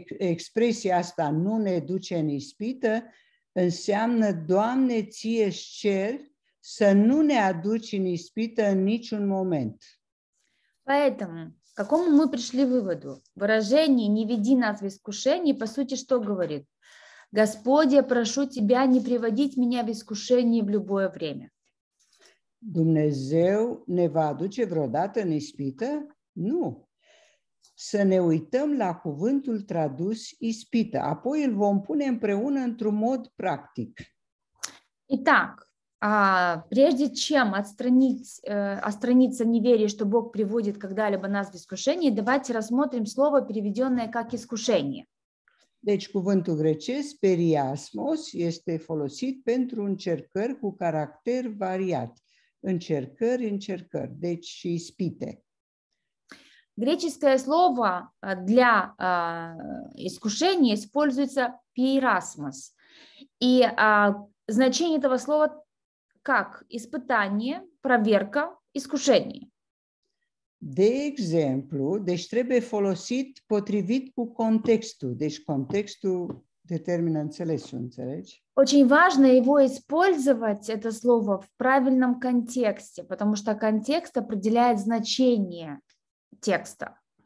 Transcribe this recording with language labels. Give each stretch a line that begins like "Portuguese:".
Romanian: Expresia asta nu ne duce în ispită înseamnă, Doamne, ție-ți cer să nu ne aduci în ispită în niciun moment.
Russian: Поэтому, к какому мы пришли выводу? Выражение «не веди нас в искушение» по сути что говорит? Господи, я прошу Тебя не приводить меня в искушение в любое время.
Romanian: Dumnezeu ne va aduce vreodată în ispită? Nu. Să ne uităm la cuvântul tradus ispită, apoi îl vom pune împreună într-un mod practic.
Russian: Итак, прежде чем отстраниться неверие, что Бог приводит когда-либо нас в искушение, давайте рассмотрим слово, переведенное как искушение.
Romanian: Deci cuvântul grecesc, periasmos, este folosit pentru încercări cu caracter variat. Încercări, deci și ispite.
Russian: Греческое слово для искушения используется пиерасмос. И значение этого слова как испытание, проверка, искушение.
Romanian: De exemplu, deci trebuie folosit potrivit cu contextul. Deci contextul determină înțelesul, înțelegi?
Russian: Очень важно его использовать, это слово, в правильном контексте, потому что контекст определяет значение текста.